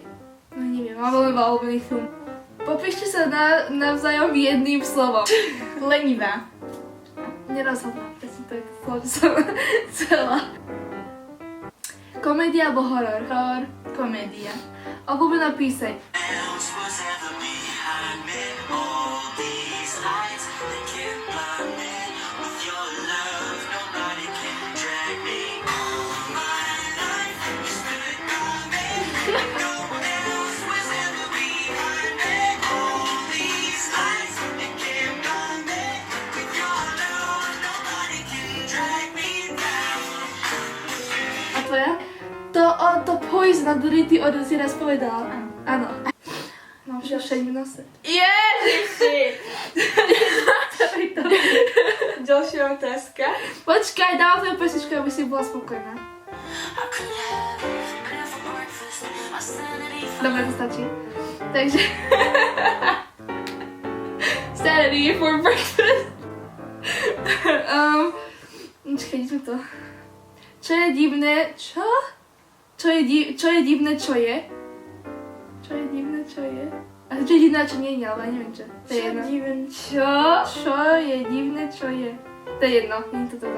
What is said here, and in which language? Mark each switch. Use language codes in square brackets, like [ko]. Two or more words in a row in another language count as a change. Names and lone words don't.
[sk] No neviem, mám veľmi veľa obľúbených film. Popíšte sa navzájom jedným slovom. Lenivá. Nerozhodná, presne to je to slovo, čo som chcela. Komédia alebo horor? Horor. Komédia. Obľúbená píseň. [en] else was ever behind me? All these lights that can't blind me. With your love, nobody can drag me. All my life you stood by me. No one else was ever behind me. All these lights that can't blind me. With your love, nobody can drag me down. [sk] A tvoja? To Poison, ktorý ty si raz povedala. Áno. Mám však v nose. Ježiši! Ďalšia otázka. Počkaj, dávam tvoju pesničku, aby si bola spokojná. [en] I could have dinner for breakfast. My sanity [sk] Dobre, to stačí. Takže... [en] Sanity for breakfast. [sk] Počkaj, ideme to. Čo je divné? Čo? Čo je divné, čo je? Čo je divné, čo je? A čo je divné, čo nie je, ale ja neviem čo. To je jedno. Čo? Čo je divné, čo je? To je jedno, nie je to tam.